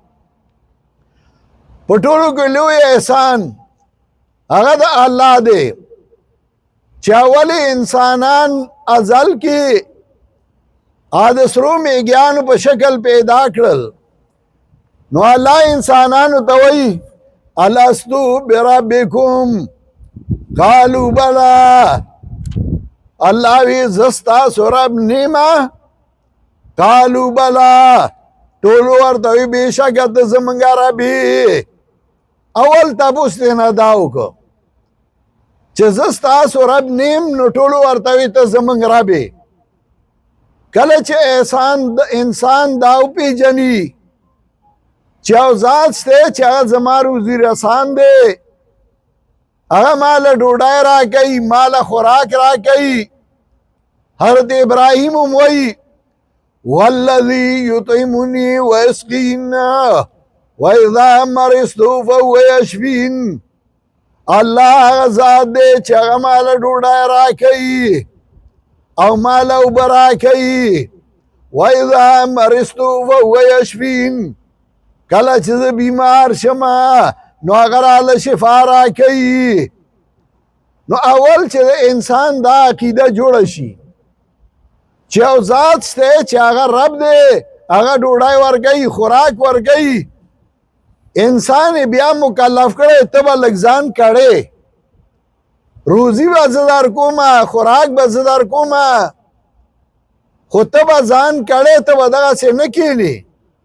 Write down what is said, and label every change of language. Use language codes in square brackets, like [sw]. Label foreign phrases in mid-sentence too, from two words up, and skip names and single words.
[ps] په ټولو کې لوی احسان هغه د الله دی چې اولې انسانان ازل کې د سرو میږیانو په شکل پیدا کړل نو الله انسانانو ته وایي [ar] الستو بربکم قالوا بلا. [ps] الله وی زه ستاسو رب نیمه [ar] قالوا بلا [ps] ټولو ورته وایي بېشکه ته زمونږ رب یې. اول تپوس ترېنه دا وکړه چې زه ستاسو رب نیم نو ټولو ورته وایي ته زمونږ رب یې. کله چې انسان دا وپېژني چې یو ذات شته چې هغه زما روزي رسان دی هغه ما له ډوډۍ راکوي ما له خوراک راکوي. حضرت ابراهیم هم وایي [ar] والذي يطعمني ويسقين وإذا مرضت فهو يشفين. [ps] الله هغه ذات دی چې هغه ما له ډوډۍ راکوي او ما له اوبه راکوي [ar] وإذا مرضت فهو يشفين. [ps] کله چې زه بیمار شمه نو هغه راله شفا راکوي. نو اول چې د انسان دا عقیده جوړه شي چې یو ذات شته چې هغه رب دی هغه ډوډۍ ورکوي خوراک ورکوي انسان بیا مکلف کړی ته به لږ ځان کړی روزي به زه درکومه خوراک به زه درکومه خو ته به ځان کړی ته به دغسې نه کښېنې